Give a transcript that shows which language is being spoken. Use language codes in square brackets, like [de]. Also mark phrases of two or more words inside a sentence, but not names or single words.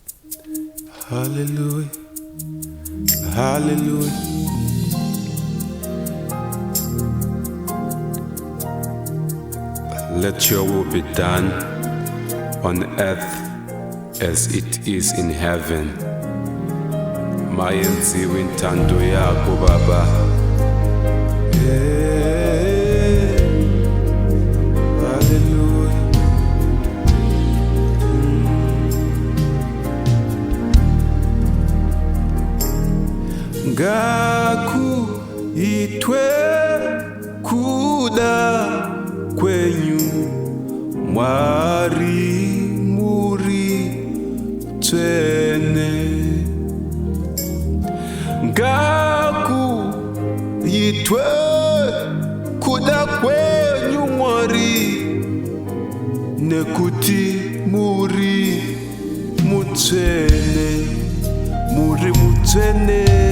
[en] Hallelujah, hallelujah. Let your will be done on earth as it is in heaven. [nd] Mayenziwe intando yakho Baba. [en] Hallelujah. [sn] Ngaku itwe kuda kwenyu mwari muri twene. Ngaku itwe kuda kwenyu mwari nekuti muri mutwene, muri mutwene.